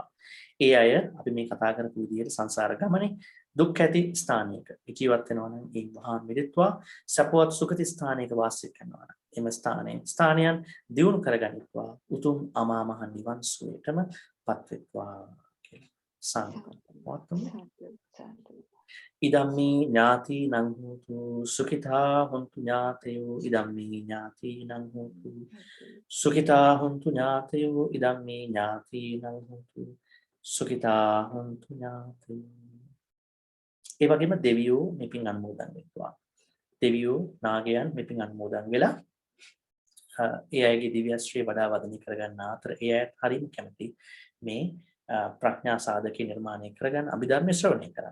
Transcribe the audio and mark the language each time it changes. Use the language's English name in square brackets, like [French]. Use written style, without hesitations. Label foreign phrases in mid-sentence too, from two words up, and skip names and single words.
[Sinhala] ඒ අය අපි මේ කතා කරපු විදිහට සංසාර ගමනේ දුක් ඇති ස්ථානයක ජීවත් වෙනවා නම් ඒ මහා මිදිත්වා සපවත් සුගති ස්ථානයක වාසය කරනවා නම් එම ස්ථානයන් දියුණු කරගනිත්වා උතුම් අමා මහ නිවන් සුවයටම පත් වෙත්වා කියලා සංකල්පවත්වමු. [Pali] ඉදම්මි ඥාති නං හෝතු සුඛිතා හොන්තු ඥාතයෝ ඉදම්මි ඥාති නං හෝතු සුඛිතා හොන්තු ඥාතයෝ ඉදම්මි ඥාති නං හෝතු සුඛිතා හොන්තු ඥාතයෝ. [Sinhala] ඒ වගේම දෙවියෝ මෙපින් අනුමෝදන් වෙත්වා. දෙවියෝ නාගයන් මෙපින් අනුමෝදන් වෙලා ඒ අයගේ දිව්‍යශ්‍රී වඩා වදනය කරගන්න අතර ඒ අයත් හරිම කැමති මේ ප්‍රඥා සාධකේ නිර්මාණය කරගන්න අභිධර්ම ශ්‍රවණය කරන්න.